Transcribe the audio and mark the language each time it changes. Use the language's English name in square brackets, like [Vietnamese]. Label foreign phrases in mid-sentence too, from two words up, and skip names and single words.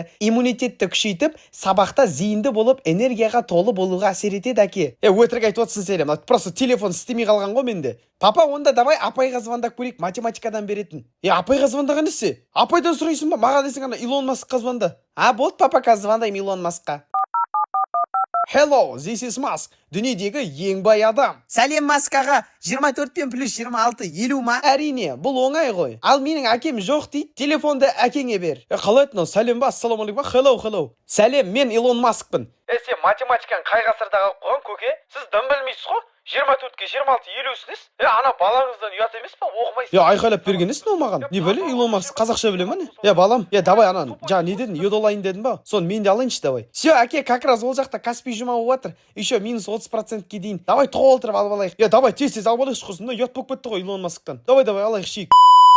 [Kazakh] Иммунитетті күшейтіп, сабақта зейінді болып, энергияға толы болуға әсер етеді әке. Өтірік айтып отырсың сен, просто телефон істемей қалған ғой менде. Папа, онда давай апайға звондап көрейік, математикадан беретін. Апайға звондаған несі? Апайдан сұрайсың ба? Маған десең ана Илон Маскқа звонда. Болды папа, қазір звондаймын Илон Маскқа. [English] Hello, this is Musk. [Kazakh] Дүниедегі ең бай адам. Сәлем Маскаға. 24 пен плюс 26 50 ма? Әрине, бұл оңай ғой. Ал менің әкем жоқ дейді. Телефонды әкеңе бер. Қалай айтты? Сәлем ба? Ассалаумағалейкум. Hello. Сәлем, мен Илон Маскпын. Сен математиканы қай ғасырда қалып қойған көке? Сіз дым білмейсіз ғой? 24-ке 26 елусініз? Ана балаңыздан ұят емес па? Оқымайсыз. Айқайлап бергенесің ол маған. Не біле, Илон Маск қазақша біле ма не? Балам, давай анан. Не дедің? Йод алайын дедің ба? Соны мен де алайыншы давай. Все, әке, [Russian] как раз [Kazakh] ол жақта Каспий жұма болып жатыр. [Russian] Еще минус [Kazakh] 30%-ке дейін. Давай тоқ отырып алып алайық. Давай тез алып алайық құрсын. Ұят болып кетті ғой Илон Масктан. Давай алайық шейік.